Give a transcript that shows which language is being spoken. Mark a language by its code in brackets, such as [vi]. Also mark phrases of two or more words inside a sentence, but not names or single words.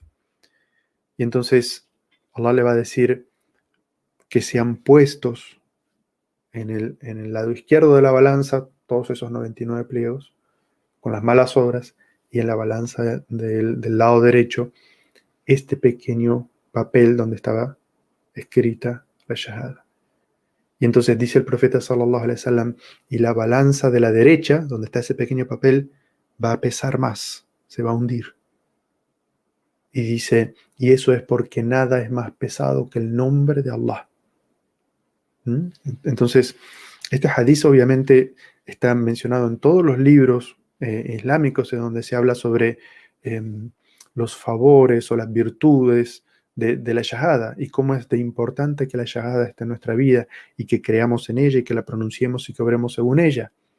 [es] Y entonces Allah le va a decir que sean puestos en el lado izquierdo de la balanza todos esos 99 pliegos con las malas obras, y en la balanza del lado derecho este pequeño papel donde estaba escrita la shahada. Y entonces dice el profeta [ar] صلى الله عليه وسلم, [es] y la balanza de la derecha, donde está ese pequeño papel, va a pesar más, se va a hundir. Y dice, y eso es porque nada es más pesado que el nombre de Allah. Entonces, este hadith obviamente está mencionado en todos los libros islámicos en donde se habla sobre los favores o las virtudes de la shahada y cómo es de importante que la shahada esté en nuestra vida y que creamos en ella y que la pronunciemos y que obremos según ella.